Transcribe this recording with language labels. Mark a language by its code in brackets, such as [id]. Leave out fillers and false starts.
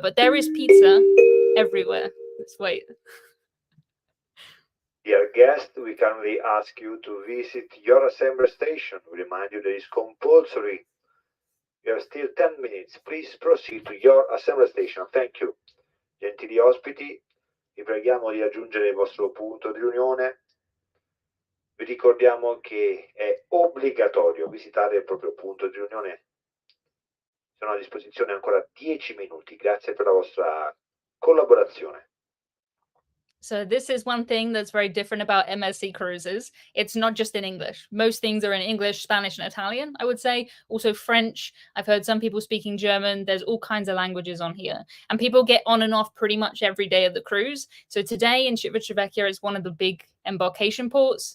[en] But there is pizza everywhere. Let's wait. Dear guest, we kindly ask you to visit your assembly station. We remind you that it's compulsory. You have still 10 minutes. Please proceed to your assembly station. Thank you. [it] Gentili ospiti, vi preghiamo di raggiungere il vostro punto di riunione. Vi ricordiamo che è obbligatorio visitare il proprio punto di riunione. Sono a disposizione ancora 10 minuti. Grazie per la vostra collaborazione. [en] So this is one thing that's very different about MSC cruises. It's not just in English. Most things are in English, Spanish, and Italian, I would say. Also French. I've heard some people speaking German. There's all kinds of languages on here. And people get on and off pretty much every day of the cruise. So today in Civitavecchia is one of the big embarkation ports.